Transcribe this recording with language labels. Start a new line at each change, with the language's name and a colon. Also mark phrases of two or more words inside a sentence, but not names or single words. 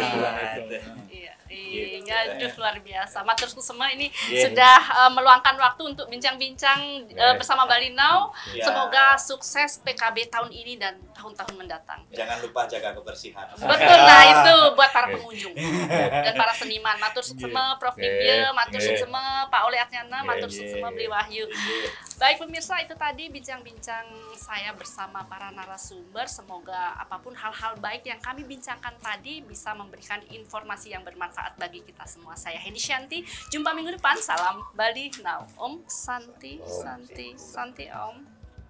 Indonesian: Iya, luar biasa.
Balinese: Matur semua
Indonesian: ini sudah meluangkan waktu untuk bincang-bincang bersama Bali Now. Semoga sukses PKB tahun ini dan tahun-tahun mendatang. Jangan lupa jaga kebersihan. Betul, nah itu buat para pengunjung dan para seniman.
Balinese: Matur semua
Indonesian: Prof Dibia,
Balinese: matur semua
Indonesian: Pak Ole Atnyana,
Balinese: matur semua
Indonesian: Beli Wahyu. Baik pemirsa, itu tadi bincang-bincang saya bersama para narasumber. Semoga apapun hal-hal baik yang kami bincangkan tadi bisa memberikan informasi yang bermanfaat bagi kita semua. Saya Hendy Shanti, jumpa minggu depan. Salam Bali Now.
Sanskrit: Om Santi, Santi, Santi Om.